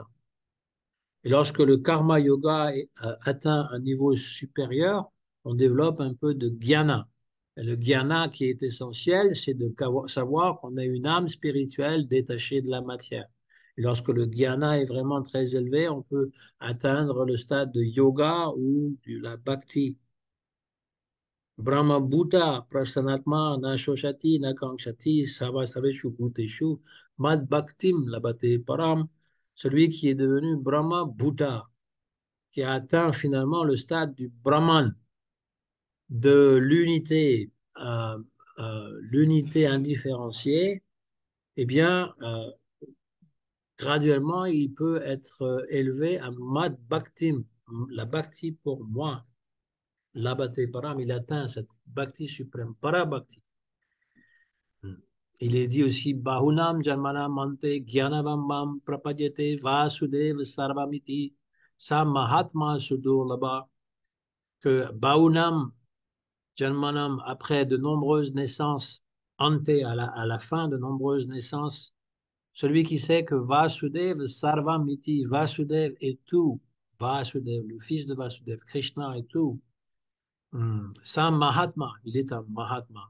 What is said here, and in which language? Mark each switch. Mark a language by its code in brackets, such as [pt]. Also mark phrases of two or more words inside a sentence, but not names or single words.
[fr] Et lorsque le [sa] karma yoga [fr] atteint un niveau supérieur, on développe un peu de jnana. Et le jnana qui est essentiel, c'est de savoir qu'on a une âme spirituelle détachée de la matière. Et lorsque le jnana est vraiment très élevé, on peut atteindre le stade de yoga ou de la bhakti. [sa] Brahma Bhuta, Prasanatma, Nashoshati, Nakamshati, Savasaveshu Bhuteshu, Mad Bhaktim, Labate Param, [fr] celui qui est devenu [sa] Brahma Bhuta, [fr] qui a atteint finalement le stade du Brahman, de l'unité indifférenciée, eh bien, graduellement, il peut être élevé à [sa] Mad Bhaktim, [fr] la Bhakti pour moi. [sa] Labate Param, [fr] il atteint cette Bhakti suprême, Parabhakti. Il est dit aussi [sa] Bahunam Janmanam Mante Gyanavambam Prapadyate Vasudev Sarvamiti Sa Mahatma Sudurlabha que Bahunam Janmanam, [fr] après de nombreuses naissances, ante à la fin de nombreuses naissances, celui qui sait que [sa] Vasudev Sarvamiti, [fr] Vasudev est tout, Vasudev, le fils de Vasudev, Krishna est tout, C'est un Mahatma, il est un Mahatma.